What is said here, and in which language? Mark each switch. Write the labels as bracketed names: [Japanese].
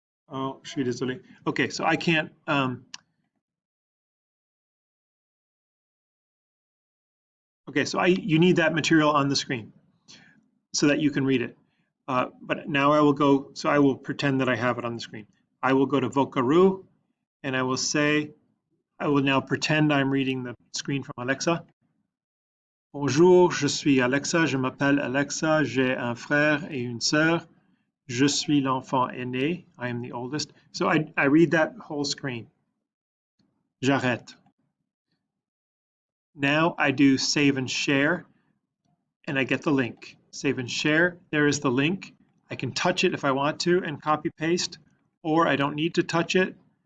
[English] Oh, [French] je suis désolé. [English] Okay, so I can't. Okay, so you need that material on the screen so that you can read it. But now I will go. So I will pretend that I have it on the screen. I will go to vocaroo, and I will say, I will now pretend I'm reading the screen from Alexa. [French] Bonjour, je suis Alexa, je m'appelle Alexa, j'ai un frère et une sœur. Je suis l'enfant aîné, [English] I am the oldest. So I read that whole screen. [French] J'arrête. [English] Now I do save and share, and I get the link. Save and share, there is the link. I can touch it if I want to and copy paste, or I don't need to touch it.